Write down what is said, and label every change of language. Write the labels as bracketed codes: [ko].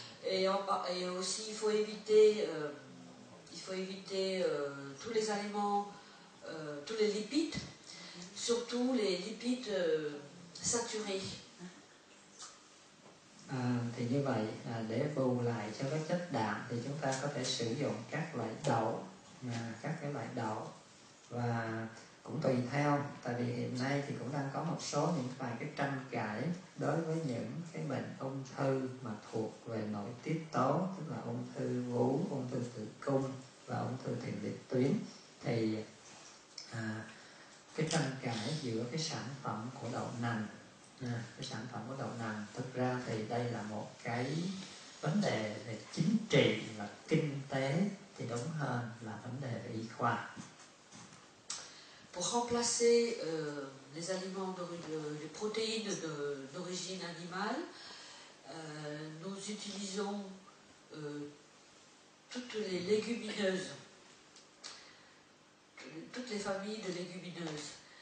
[fr] Et aussi, il faut éviter tous les aliments, tous les lipides, surtout les lipides saturés. [vi] Thì như vậy để bù lại cho các chất đạm thì chúng ta có thể sử dụng các loại đậu, các cái loại đậu, và cũng tùy theo, tại vì hiện nay thì cũng đang có một số những vài cái tranh cãi đối với những cái bệnh ung thư mà thuộc về nội tiết tố, tức là ung thư vú, ung thư tử cung và ung thư tiền liệt tuyến. Thì cái tranh cãi giữa cái sản phẩm của đậu nành, cái sản phẩm của đậu nành, thực ra thì đây là một cái vấn đề về chính trị và kinh tế, thì đúng hơn là vấn đề về y khoa. [fr] Pour remplacer les aliments, les protéines d'origine animale, nous utilisons toutes les légumineuses, toutes les familles de légumineuses.